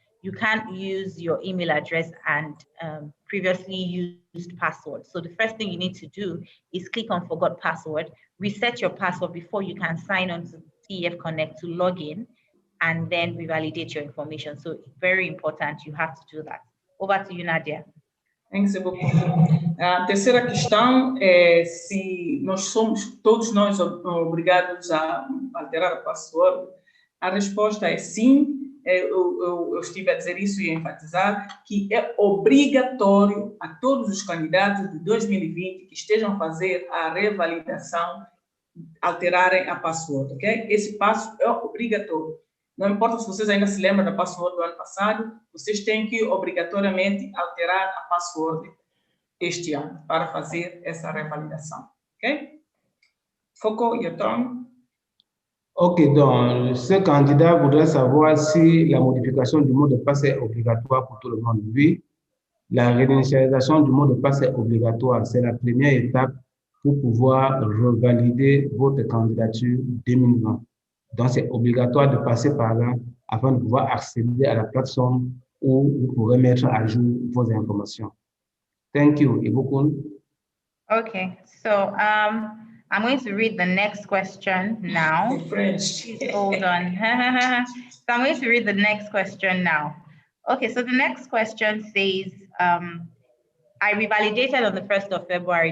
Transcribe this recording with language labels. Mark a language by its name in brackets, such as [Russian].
[English] You can't use your email address and previously used password. So the first thing you need to do is click on forgot password, reset your password before you can sign on to TEF Connect to log in, and then revalidate your information. So very important, you have to do that. Over to you, Nadia. Thanks, [Portuguese] a terceira questão é se nós somos, todos nós, obrigados a alterar a password. A resposta é sim. Eu estive a dizer isso e a enfatizar que é obrigatório a todos os candidatos de 2020 que estejam a fazer a revalidação alterarem a password, ok? Esse passo é obrigatório. Não importa se vocês ainda se lembram da password do ano passado, vocês têm que obrigatoriamente alterar a password este ano para fazer essa revalidação, ok? [English] Foucault, your turn. [French] Ok, donc ce candidat voudrait savoir si la modification du mot de passe est obligatoire pour tout le monde. Oui, la réinitialisation du mot de passe est obligatoire. C'est la première étape pour pouvoir revalider votre candidature 2020. Donc, c'est obligatoire de passer par là afin de pouvoir accéder à la plateforme où vous pourrez mettre à jour vos informations. [English] Thank you, Ibukun. Okay, so I'm going to read the next question now. French. Please hold on. So I'm going to read the next question now. Okay, so the next question says, I revalidated on the 1st of February.